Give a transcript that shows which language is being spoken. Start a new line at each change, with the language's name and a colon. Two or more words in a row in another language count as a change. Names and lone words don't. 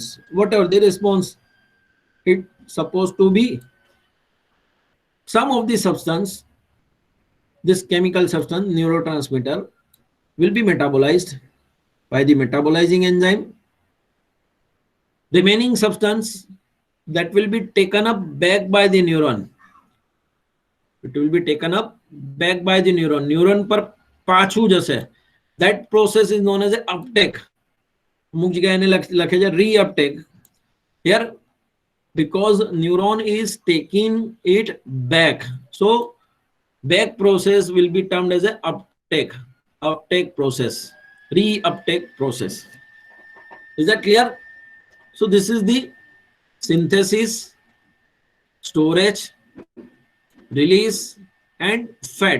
English: Whatever the response, it supposed to be some of the substance, this chemical substance, neurotransmitter, will be metabolized by the metabolizing enzyme. Remaining substance, that will be taken up back by the neuron. It will be taken up back by the neuron.
Gujarati: Neuron par પાછું જશે.
English: That process is known as a uptake.
Gujarati: અમુક જગ્યાએ એને લખે છે reuptake.
English: Here, because neuron is taking it back, so back process will be termed as a uptake process, reuptake process. Is that clear? So this is the synthesis, storage, release, and fat.